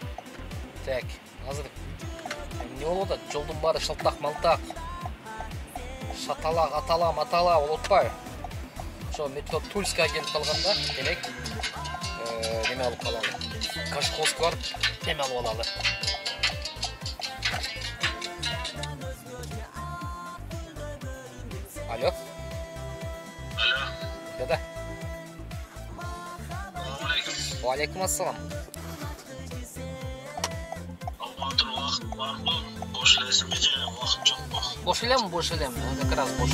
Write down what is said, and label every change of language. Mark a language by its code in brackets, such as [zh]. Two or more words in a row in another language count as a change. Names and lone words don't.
[ru] Так, [ky] азыр не болуп атат? Жолдун баары шылтак малтак. атала болуп атпайбы? Ошо метро Тульская келип калганда, демек, неме алып калалы. Кашковский барып, неме алып алалы. [ru] Алло? Алло. Да-да. [ar] السلام عليكم. وعليكم السلام. [ky] Алматыр вакыт барбы? Бош элесиңби же вакыт жокпу? Бош элем, [ru] как раз boş.